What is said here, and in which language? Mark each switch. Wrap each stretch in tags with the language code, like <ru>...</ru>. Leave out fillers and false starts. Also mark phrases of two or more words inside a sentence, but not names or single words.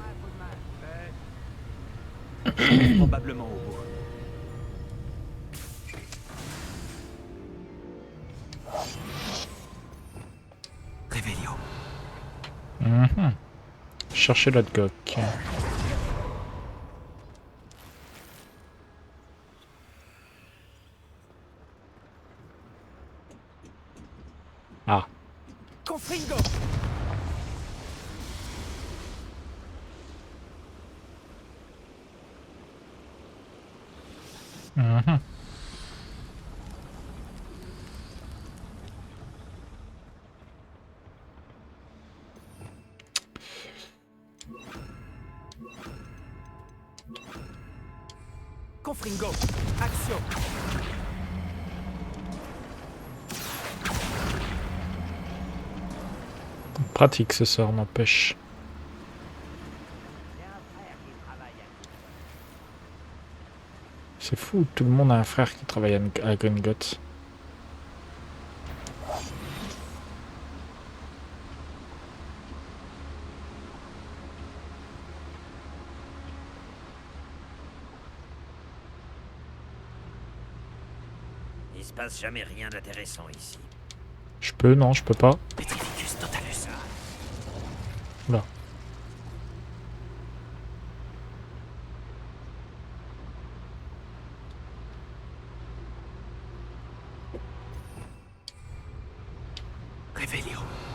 <fr>Probablement au bout. Révélio. Mhm. Cherchez l'autre coq. Ah. Confringo. Mhm. Confringo. Action. Pratique ce sort, n'empêche. C'est fou, tout le monde a un frère qui travaille à Gringotts. Il se passe jamais rien d'intéressant ici. Je peux, non, je peux pas. Petrificus Totalus. Là. Révélio.</fr>